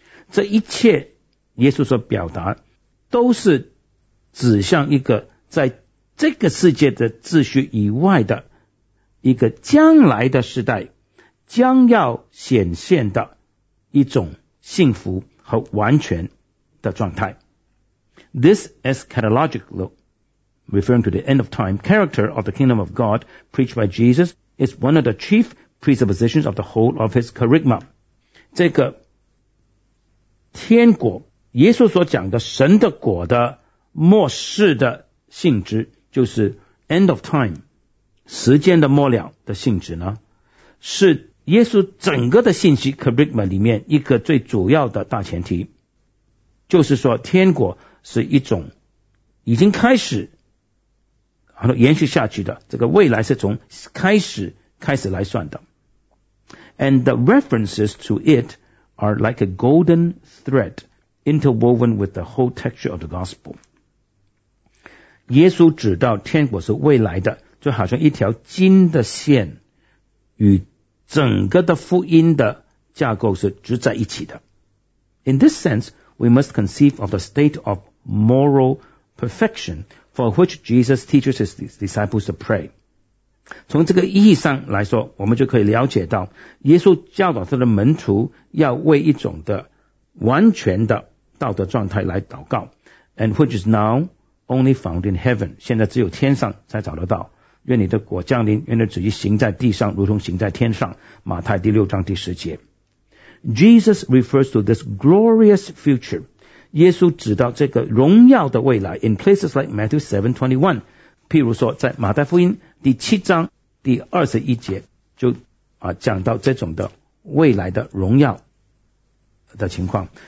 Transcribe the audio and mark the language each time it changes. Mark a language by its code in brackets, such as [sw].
[zh] 这一切耶稣所表达都是指向一个在这个世界的秩序以外的一个将来的时代将要显现的一种幸福和完全的状态。 [en] This eschatological, referring to the end of time character of the kingdom of God preached by Jesus, is one of the chief presuppositions of the whole of his kerygma. [zh] 这个天国耶稣所讲的神的国的末世的性质，就是 [en] end of time [zh] 时间的末了的性质呢，是耶稣整个的信息 kerygma 里面一个最主要的大前提，就是说天国是一种已经开始然后延续下去的，这个未来是从开始来算的。 [en] And the references to it are like a golden thread interwoven with the whole texture of the gospel. [zh] 耶稣指到天国是未来的，就好像一条金的线与整个的福音的架构是直在一起的。 [en] In this sense, we must conceive of the state of moral perfection for which Jesus teaches his disciples to pray. [zh] 从这个意义上来说，我们就可以了解到耶稣教导他的门徒要为一种的完全的道德状态来祷告， [en] and which is now only found in heaven. [zh] 现在只有天上才找得到。愿你的国降临，愿你的旨意行在地上如同行在天上，马太第六章第十节。 [en] Jesus refers to this glorious future, [zh] 耶稣指到这个荣耀的未来 [en] in places like Matthew 7:21, [zh] 譬如说在马太福音第七章第二十一节就讲到这种的未来的荣耀的情况。